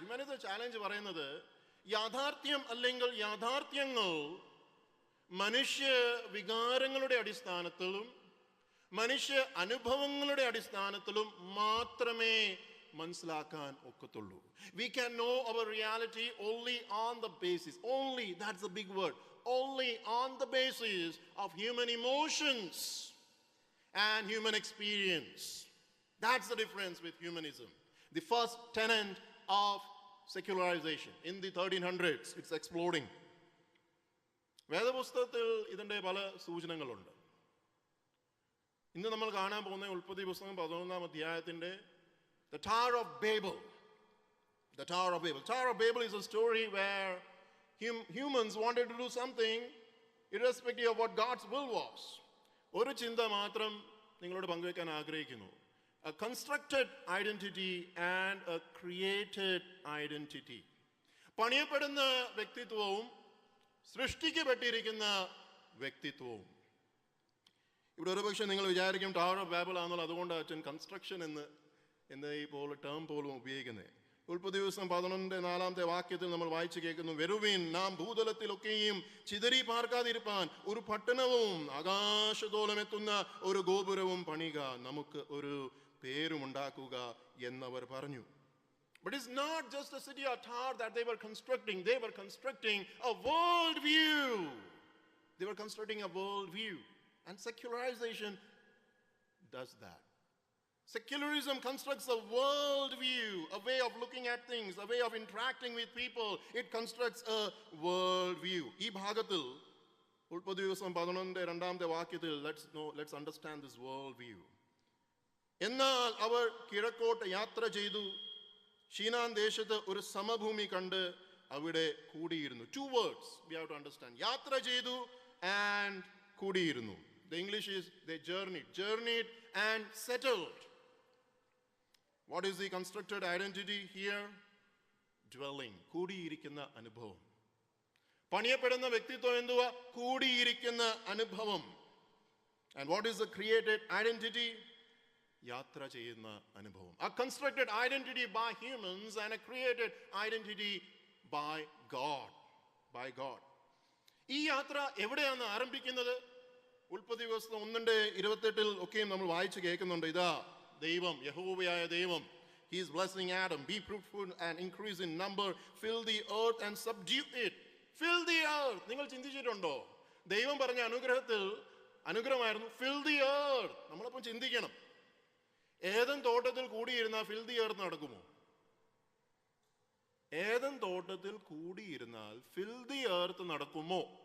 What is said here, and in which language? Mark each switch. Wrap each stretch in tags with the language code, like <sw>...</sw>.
<ml>ഹ്യൂമാനിസത്തിന്റെ challenge പറയുന്നത് യാഥാർത്ഥ്യം അല്ലെങ്കിൽ യാഥാർത്ഥ്യങ്ങൾ മനുഷ്യ വികാരങ്ങളുടെ അടിസ്ഥാനത്തിലും മനുഷ്യ അനുഭവങ്ങളുടെ അടിസ്ഥാനത്തിലും മാത്രമേ മനസ്സിലാക്കാൻ ഒക്കത്തുള്ളൂ.</ml> <en>We can know our reality only on the basis, only, that's the big word, only on the basis of human emotions and human experience. That's the difference with humanism. The first tenet of secularization in the 1300s, it's exploding.</en> <ml>വേദപുസ്തകത്തിൽ ഇതിന്റെ പല സൂചനകളുണ്ട്. ഇന്ന് നമ്മൾ കാണാൻ പോകുന്ന ഉൽപ്പത്തി പുസ്തകം 11-ാം അധ്യായത്തിന്റെ The Tower of Babel.</ml> <en>The Tower of Babel. Tower of Babel is a story where humans wanted to do something irrespective of what God's will was.</en> <ml>ഒരു ചിന്ത മാത്രം നിങ്ങളോട് പങ്കുവെക്കാൻ ആഗ്രഹിക്കുന്നു.</ml> <en>A constructed identity and a created identity.</en> <ml>പണിയപ്പെടുന്ന വ്യക്തിത്വവും സൃഷ്ടിക്കപ്പെട്ടിരിക്കുന്ന വ്യക്തിത്വവും. ഇവിടെ ഒരുപക്ഷെ നിങ്ങൾ വിചാരിക്കും ടവർ ഓഫ് ബാബിൾ ആണെന്നുള്ള, അതുകൊണ്ട് അച്ഛൻ കൺസ്ട്രക്ഷൻ എന്ന് ഇപ്പോൾ ടേം പോലും ഉപയോഗിക്കുന്നത്. ഉൽപ്പത്തി ദിവസം 11:4 വാക്യത്തിൽ നമ്മൾ വായിച്ചു കേൾക്കുന്നു, വരുവിൻ നാം ഭൂതലത്തിലൊക്കെയും ചിതറി പാർക്കാതിരിപ്പാൻ ഒരു പട്ടണവും ആകാശത്തോളം എത്തുന്ന ഒരു ഗോപുരവും പണിക, നമുക്ക് ഒരു പേരുമുണ്ടാക്കുക എന്നവർ പറഞ്ഞു.</ml> <en>But it's not just a city or tower that they were constructing. They were constructing a world view. They were constructing a world view. And secularization does that. Secularism constructs a world view, a way of looking at things, a way of interacting with people. It constructs a world view.</en> <ml>ഈ ഭാഗത്തിൽ ഉൽപ്പത്തി ദിവസം 11:2 വാക്യത്തിൽ</ml> <en>let's understand this world view.</en> <ml>എന്നാൽ അവർ കിഴക്കോട്ട് യാത്ര ചെയ്തു, ഷീനാൻ ദേശത്ത് ഒരു സമഭൂമി കണ്ട് അവിടെ കൂടിയിരുന്നു.</ml> <en>2 words we have to understand.</en> <ml>യാത്ര ചെയ്തു</ml> <en>and</en> <ml>കൂടിയിരുന്നു.</ml> <en>The English is they journeyed and settled. What is the constructed identity here? Dwelling,</en> <ml>കൂടിയിരിക്കുന്ന അനുഭവം. പണിയപ്പെടുന്ന വ്യക്തിത്വം എന്തുവാ? കൂടിയിരിക്കുന്ന അനുഭവം.</ml> <en>And what is the created identity?</en> <ml>യാത്ര ചെയ്യുന്ന അനുഭവം.</ml> <en>A constructed identity by humans and a created identity by God. By God.</en> <ml>ഈ യാത്ര എവിടെയാണ് ആരംഭിക്കുന്നത്? ഉൽപ്പത്തി ദിവസം 1:28 ഒക്കെയും നമ്മൾ വായിച്ചു കേൾക്കുന്നുണ്ട്. ഇതാ ദൈവം, യഹോവയായ ദൈവം,</ml> <en>he is blessing Adam, be fruitful and increase in number, fill the earth and subdue it. Fill the earth.</en> <ml>നിങ്ങൾ ചിന്തിച്ചിട്ടുണ്ടോ? ദൈവം പറഞ്ഞ അനുഗ്രഹമായിരുന്നു</ml> <en>fill the earth.</en> <ml>നമ്മളപ്പം ചിന്തിക്കണം, ഏദൻ തോട്ടത്തിൽ കൂടിയിരുന്നാൽ</ml> <en>fill the earth</en> <ml>നടക്കുമോ? ഏദൻ തോട്ടത്തിൽ കൂടിയിരുന്നാൽ</ml> <en>fill the earth</en> <ml>നടക്കുമോ?</ml>